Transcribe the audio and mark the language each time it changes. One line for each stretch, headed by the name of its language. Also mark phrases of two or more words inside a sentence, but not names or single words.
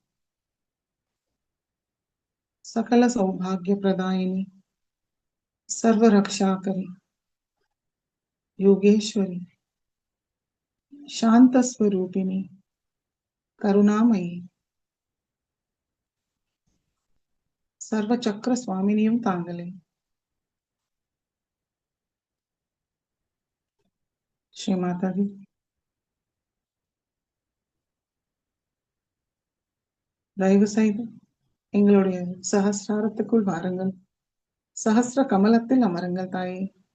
Sanskrit: सकल सौभाग्य प्रदायिनी सर्वरक्षाकरी योगेश्वरी शांत स्वरूपिणी करुणामयी सर्वचक्र स्वामिनिயும் तांगले श्री माता जी
Tamil: தயவு செய்து எங்களுடைய சஹஸ்ராரத்துக்குள் வாருங்கள் சஹஸ்ர கமலத்தில் அமருங்கள் தாயே